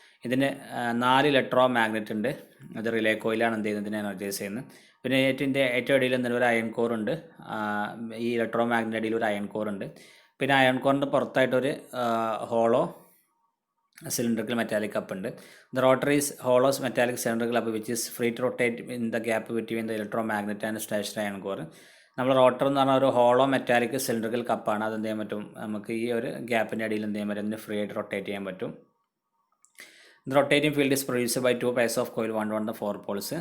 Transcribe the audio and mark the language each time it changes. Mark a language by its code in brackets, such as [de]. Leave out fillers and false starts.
[ml] ഇതിന് 4 electro magnet ഉണ്ട്. അത് റിലേ കോയിലാണ് എന്ത് ചെയ്യുന്നത്, ഇതിനെ എനർജൈസ് ചെയ്യുന്നത്. പിന്നെ ഏറ്റവും അടിയിൽ എന്തെങ്കിലും ഒരു അയൺ കോർ ഉണ്ട്. ഈ ഇലക്ട്രോ മാഗ്നറ്റ് അടിയിൽ ഒരു അയൺ കോർ ഉണ്ട്. പിന്നെ iron കോറിൻ്റെ പുറത്തായിട്ടൊരു [en] hollow cylindrical metallic cup [ml] ഉണ്ട്. [en] The rotor is hollow metallic cylindrical cup which is free to rotate in the gap between the electromagnet and stationary iron core. [ml] നമ്മൾ rotor എന്ന് പറഞ്ഞാൽ ഒരു hollow metallic cylindrical കപ്പാണ്. അത് എന്ത് ചെയ്യാൻ പറ്റും, നമുക്ക് ഈ ഒരു ഗ്യാപ്പിൻ്റെ അടിയിൽ എന്ത് ചെയ്യാൻ പറ്റും, അതിന് ഫ്രീ ആയിട്ട് റൊട്ടേറ്റ് ചെയ്യാൻ പറ്റും. [en] The rotating field is produced by 2 pairs of coil 1 4 poles.